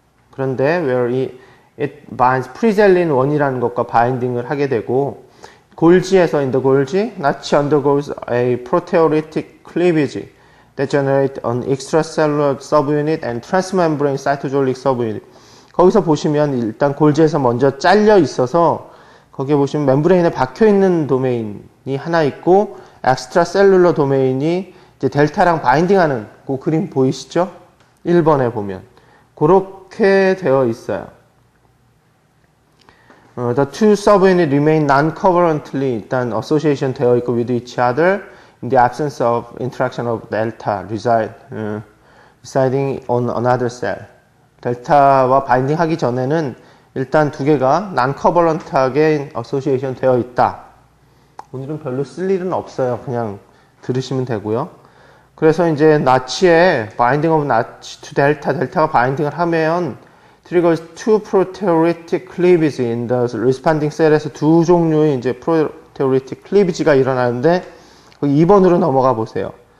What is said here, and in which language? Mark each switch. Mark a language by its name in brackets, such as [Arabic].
[Korean] 그런데 [English] where it binds preselin-1이라는 [Korean] 것과 바인딩을 하게 되고 골지에서 [English] in the Golgi, Notch undergoes a proteolytic cleavage that generates an extracellular subunit and transmembrane cytosolic subunit. [Korean] 거기서 보시면 일단 골지에서 먼저 잘려 있어서 거기에 보시면 멤브레인에 박혀 있는 도메인이 하나 있고 엑스트라셀룰러 도메인이 이제 델타랑 바인딩하는 그 그림 보이시죠? 1번에 보면 그렇게 되어 있어요. [English] The two subunit remain non-covalently [Korean] 일단 [English] association [Korean] 되어 있고 [English] with each other in the absence of interaction of delta residing on another cell. [Korean] 델타와 바인딩 하기 전에는 일단 두 개가 non-covalent하게 association 되어 있다. 오늘은 별로 쓸 일은 없어요. 그냥 들으시면 되고요. 그래서 이제 나치에 [English] binding of [Korean] 나치 to 델타가 바인딩을 하면 [English] triggers two proteolytic cleavage in the responding [Korean] cell에서 두 종류의 이제 proteolytic cleavage가 일어나는데 2번으로 넘어가 보세요.